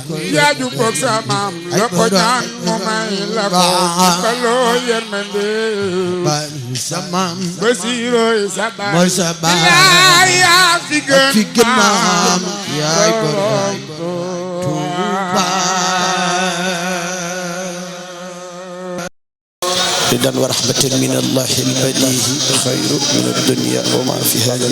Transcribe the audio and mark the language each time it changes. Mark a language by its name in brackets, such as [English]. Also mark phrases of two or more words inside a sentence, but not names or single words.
[Wolof] yaa ju bokk sa maam la ko ñaan mu may la ko ba loo yërmande sama Basiru sa baay mooy sa baay yaa fi gën fi gën maam yaay borom Tuuba [Arabic] رضا ورحمة من الله البديه خير من الدنيا وما فيها